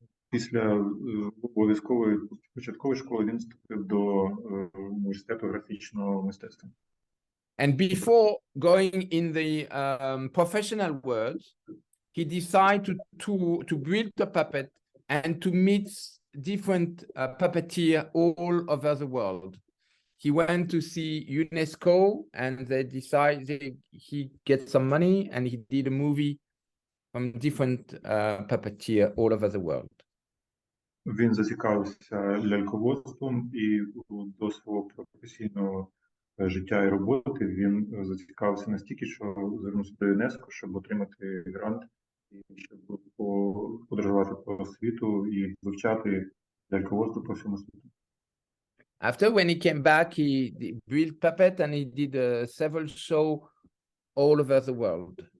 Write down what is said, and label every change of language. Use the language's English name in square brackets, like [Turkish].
[Ukrainian] Після обов'язкової початкової школи він вступив до університету графічного мистецтва. [English] And before going in the professional world, he decided to build a puppet and to meet different puppeteers all over the world. He went to see UNESCO, and they decided he get some money, and he did a movie from different puppeteers all over the world. [Ukrainian] Він зацікавився ляльководством, і до свого професійного життя і роботи він зацікавився настільки, що звернувся до ЮНЕСКО, щоб отримати грант і щоб подорожувати по світу і вивчати ляльководство по всьому світу. [English] After, when he came back, he built puppet and he did several shows all over the world.